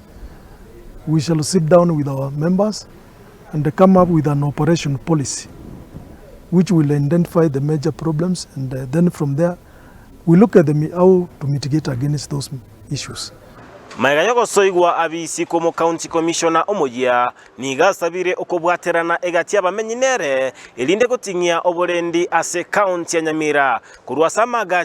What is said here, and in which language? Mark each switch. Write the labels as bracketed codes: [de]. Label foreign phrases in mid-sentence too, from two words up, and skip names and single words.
[en] We shall sit down with our members and come up with an operation policy which will identify the major problems, and then from there we look at how to mitigate against those issues. [guz] Maiga yoko soigwa abisi komo [en] county commissioner [guz] omoya niga sabire okobwaterana egatia bamenyinere elinde gotingia oborendi ase county ya Nyamira kurwa samaga